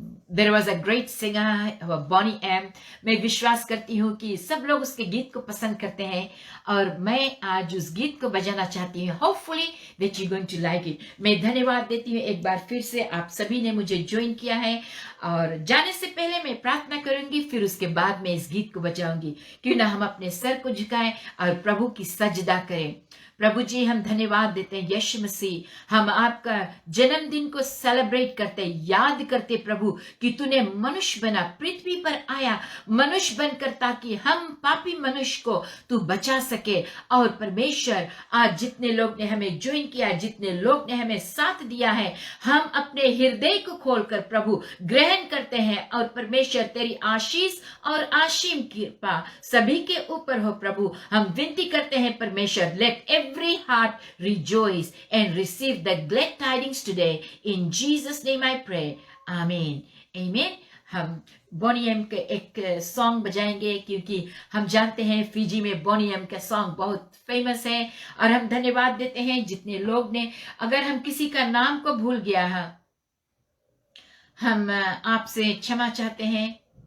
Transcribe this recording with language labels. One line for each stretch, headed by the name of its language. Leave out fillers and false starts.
English: There was a great singer, Bonnie M.
Hindi: मैं विश्वास करती हूँ कि सब लोग उसके गीत को पसंद करते हैं, और मैं आज उस गीत को बजाना चाहती हूँ.
English: Hopefully that you're going to like it.
Hindi: मैं धन्यवाद देती हूँ एक बार फिर से, आप सभी ने मुझे ज्वाइन किया है. और जाने से पहले मैं प्रार्थना करूंगी, फिर उसके बाद मैं इस गीत को बजाऊंगी. क्यों ना हम अपने सर को झुकाएं और प्रभु की सजदा करें. प्रभु जी, हम धन्यवाद देते हैं यीशु मसीह, हम आपका जन्मदिन को सेलिब्रेट करते, याद करते प्रभु कि तूने मनुष्य बना, पृथ्वी पर आया मनुष्य बनकर, ताकि हम पापी मनुष्य को तू बचा सके. और परमेश्वर, आज जितने लोग ने हमें ज्वाइन किया, जितने लोग ने हमें साथ दिया है, हम अपने हृदय को खोलकर प्रभु ग्रहण करते हैं. और परमेश्वर, तेरी आशीष और आशीम कृपा सभी के ऊपर हो प्रभु. हम विनती करते हैं परमेश्वर,
English: Let every heart rejoice and receive the glad tidings today. In Jesus' name I pray. Amen. Amen.
Hindi: हम बोनी एम के एक सॉन्ग बजाएंगे, क्योंकि हम जानते हैं फिजी में बोनी एम का सॉन्ग बहुत फेमस है। और हम धन्यवाद देते हैं जितने लोग ने, अगर हम किसी का नाम को भूल गया है, हम आपसे क्षमा चाहते हैं।